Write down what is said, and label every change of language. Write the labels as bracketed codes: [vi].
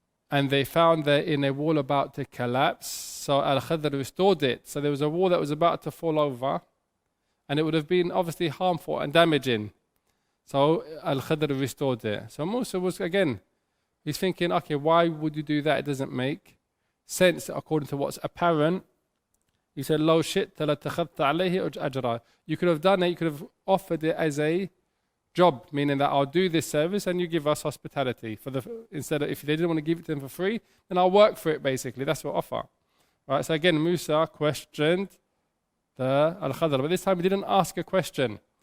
[en] And they found that in a wall about to collapse, so Al-Khidr restored it. So there was a wall that was about to fall over, and it would have been obviously harmful and damaging. So Al-Khidr restored it. So Musa was, again, he's thinking, okay, why would you do that? It doesn't make sense according to what's apparent. He said, [ar] لو شئت لاتخذت عليه أجرا. [en] You could have done it, you could have offered it as a job, meaning that I'll do this service and you give us hospitality. Instead of, if they didn't want to give it to them for free, then I'll work for it basically. That's what offer. Right, so again, Musa questioned the Al-Khidr, but this time he didn't ask a question.